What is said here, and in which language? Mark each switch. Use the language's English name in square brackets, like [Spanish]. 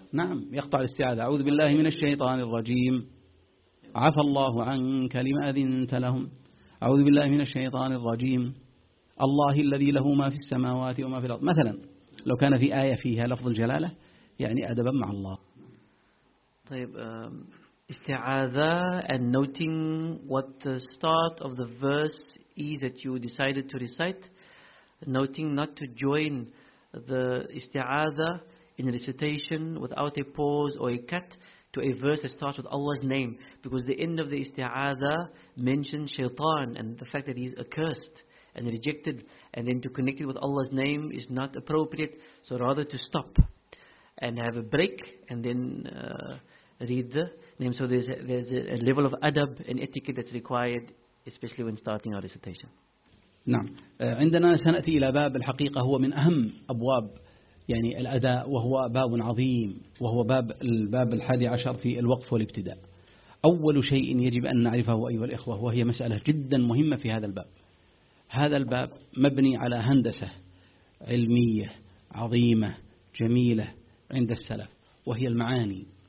[Arabic] نعم يقطع الاستعاذة أعوذ بالله من الشيطان الرجيم عفى الله عنك لما أذنت لهم أعوذ بالله من الشيطان الرجيم الله الذي له ما في السماوات وما في الأرض مثلا، لو كان في آية فيها لفظ الجلالة يعني أدبا مع الله. طيب استعاذة [English] and noting what the start of the verse that you decided to recite, noting not to join the isti'adha in a recitation without a pause or a cut to a verse that starts with Allah's name, because the end of the isti'adha mentions shaitan and the fact that he's accursed and rejected, and then to connect it with Allah's name is not appropriate, so rather to stop and have a break and then read the name. So there's a level of adab and etiquette that's required, especially when starting our recitation. [Arabic] نعم عندنا سنأتي إلى باب الحقيقة هو من أهم أبواب يعني الأداء، وهو باب عظيم، وهو باب الباب الحادي عشر في الوقف والابتداء. أول شيء يجب أن نعرفه أيها الإخوة، وهي مسألة جدا مهمة في هذا الباب، هذا الباب مبني على هندسة علمية عظيمة جميلة عند السلف، وهي المعاني.